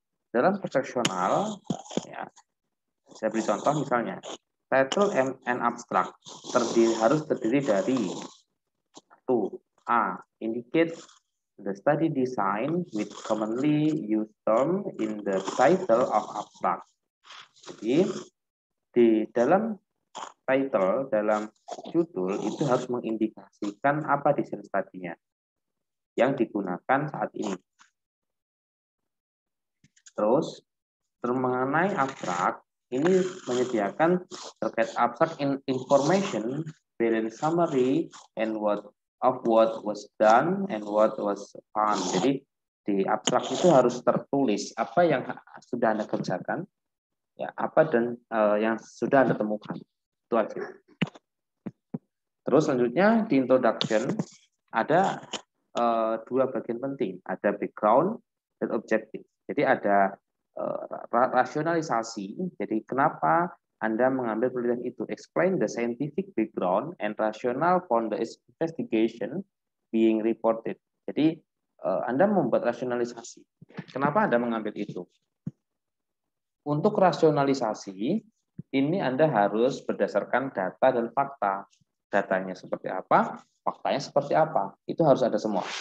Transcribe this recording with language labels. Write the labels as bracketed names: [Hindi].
[Indonesian] Dalam cross-sectional, ya, saya beri contoh misalnya, [English] title and abstract [Indonesian] harus terdiri dari satu, A. [English] Indicate the study design with commonly used term in the title of abstract. [Indonesian] Jadi di dalam title, dalam judul itu harus mengindikasikan apa desain studinya yang digunakan saat ini. Terus mengenai abstrak, ini menyediakan terkait [English] abstract information, brilliant summary, and what was done and what was found. [Indonesian] Jadi di abstrak itu harus tertulis apa yang sudah Anda kerjakan, ya apa dan yang sudah Anda temukan. Itu aja. Terus selanjutnya di introduction ada dua bagian penting, ada background dan objective. Jadi ada rasionalisasi. Jadi kenapa Anda mengambil penelitian itu? [English] Explain the scientific background and rationale for the investigation being reported. [Indonesian] Jadi Anda membuat rasionalisasi. Kenapa Anda mengambil itu? Untuk rasionalisasi, ini Anda harus berdasarkan data dan fakta. Datanya seperti apa, faktanya seperti apa. Itu harus ada semua.